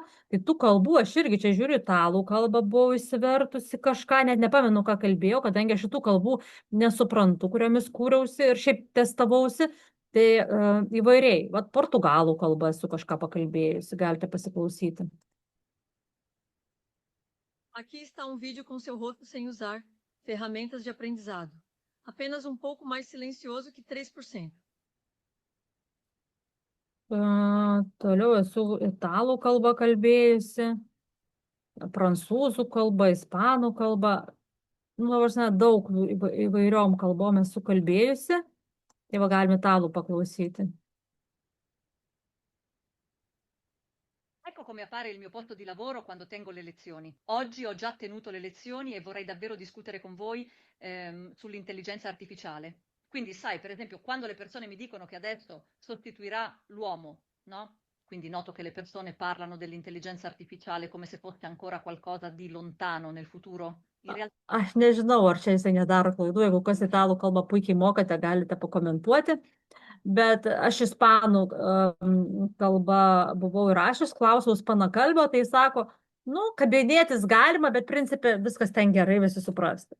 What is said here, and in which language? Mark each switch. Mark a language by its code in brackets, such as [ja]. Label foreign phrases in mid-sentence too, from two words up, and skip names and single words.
[lt] Tai tų kalbų aš irgi čia žiūriu, italų kalbą buvau įsivertusi kažką, net nepamenu, ką kalbėjau, kadangi aš šitų kalbų nesuprantu, kuriomis kūriausi ir šiaip testavausi. Tai įvairiai, portugalų kalbą esu kažką pakalbėjusi, galite pasiklausyti. [pt] Aqui está vídeo com seu rosto sem usar ferramentas de aprendizado. Apenas pouco mais silencioso que 3%. [lt] Toliau esu italų kalbą kalbėjusi, prancūzų kalbą, ispanų kalbą. Daug įvairiom kalbom esu kalbėjusi. Tai galime italų paklausyti. [it] Ecco come appare il mio posto di lavoro quando tengo le lezioni. Oggi ho già tenuto le lezioni e vorrei davvero discutere con voi sull'intelligenza artificiale. Quindi sai, per esempio, quando le persone mi dicono che adesso sostituirà l'uomo, no? Quindi noto che le persone parlano dell'intelligenza artificiale come se fosse ancora qualcosa di lontano nel futuro. In realtà... [lt] Aš nežinau, ar čia jisai nedaro klaidų. Jeigu kas italų kalbą puikiai mokate, galite pakomentuoti. Bet aš ispanų kalbą buvau įrašęs, klausiau ispanakalbio, tai sako, kabinėtis galima, bet principe viskas ten gerai, visi suprasti.